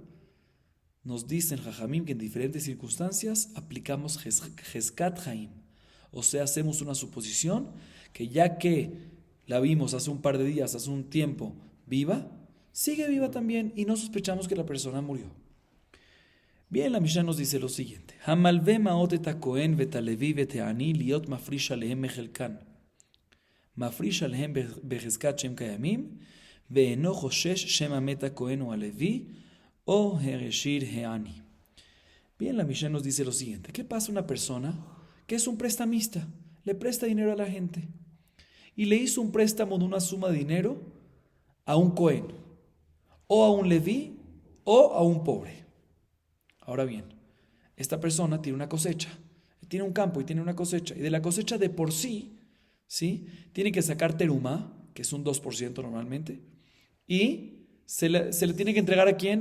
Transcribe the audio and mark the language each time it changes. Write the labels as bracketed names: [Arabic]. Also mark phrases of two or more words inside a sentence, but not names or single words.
[Spanish] Nos dicen Jajamim que en diferentes circunstancias aplicamos [Hebrew] חזקת חיים, [Spanish] o sea, hacemos una suposición que ya que la vimos hace un par de días, hace un tiempo, viva, sigue viva también y no sospechamos que la persona murió. Bien, la Mishnah nos dice lo siguiente: [Hebrew] המלוה מעות את הכהן ואת הלוי ואת העני להיות מפריש עליהם מחלקן. מפריש עליהם בחזקת שהם קיימים ואינו חושש שמא מת הכהן או הלוי או העשיר העני. [Spanish] Bien, la Mishnah nos dice lo siguiente: ¿qué pasa a una persona que es un prestamista? Le presta dinero a la gente y le hizo un préstamo de una suma de dinero a un Cohen, o a un Leví, o a un pobre. Ahora bien, esta persona tiene una cosecha, tiene un campo y tiene una cosecha, y de la cosecha de por sí, ¿sí?, tiene que sacar terumá, que es un 2% normalmente, y se le tiene que entregar ¿a quién?